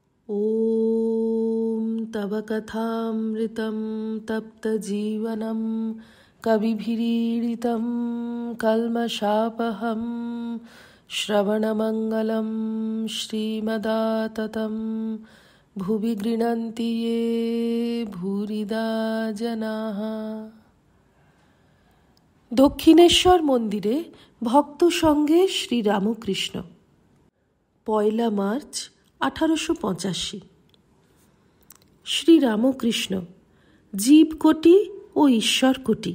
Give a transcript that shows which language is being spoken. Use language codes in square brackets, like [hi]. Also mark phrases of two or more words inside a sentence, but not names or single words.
[sa] ॐ तव कथामृतं तप्तजीवनं कविभिरीडितं कल्मषापहं श्रवणमङ्गलं श्रीमदाततं भुवि गृह्णन्ति ये भूरिदा जनाः। [bn] দক্ষিণেশ্বর মন্দিরে ভক্ত সঙ্গে শ্রীরামকৃষ্ণ। 1 মার্চ 1885। শ্রীরামকৃষ্ণ। জীবকোটি ও ঈশ্বরকোটি।